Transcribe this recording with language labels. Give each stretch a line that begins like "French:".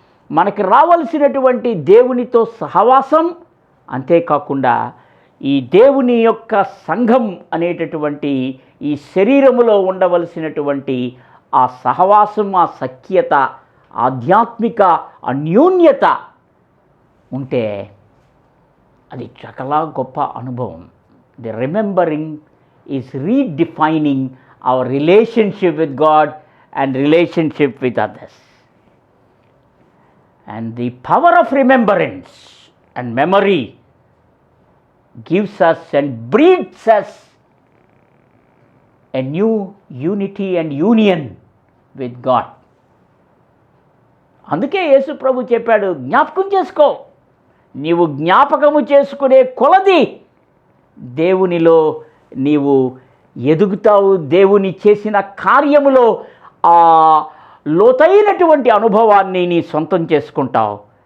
Telugu: మనకు రావలసినటువంటి దేవునితో సహవాసం, అంతేకాకుండా ఈ దేవుని యొక్క సంఘం అనేటటువంటి ఈ శరీరములో ఉండవలసినటువంటి ఆ సహవాసం, ఆ సఖ్యత, ఆధ్యాత్మిక అన్యోన్యత ఉంటే అది చాలా గొప్ప అనుభవం.
English: The remembering is redefining our relationship with God and relationship with others. And the power of remembrance and memory gives us and breeds us a new unity and union with God.
Telugu: అందుకే యేసు ప్రభు చెప్పాడు, జ్ఞాపకం చేసుకో. నీవు జ్ఞాపకము చేసుకునే కొలది దేవునిలో నీవు ఎదుగుతావు. దేవుని చేసిన కార్యములో ఆ లోతైనటువంటి అనుభవాన్ని నీ సొంతం చేసుకుంటావు.